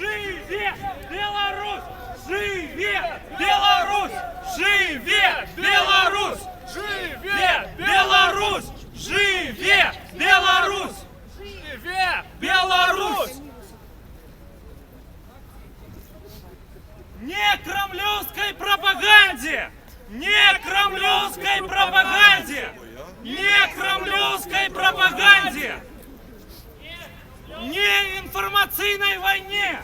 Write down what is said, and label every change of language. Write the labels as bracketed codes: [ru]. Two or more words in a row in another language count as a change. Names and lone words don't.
[be] Живе Беларусь! Живе Беларусь! Живе Беларусь! Живе Беларусь! Живе Беларусь! Живе Беларусь! [ru] Не кремлевской пропаганде! Не кремлевской пропаганде! Не кремлевской пропаганде! Не информационной войне!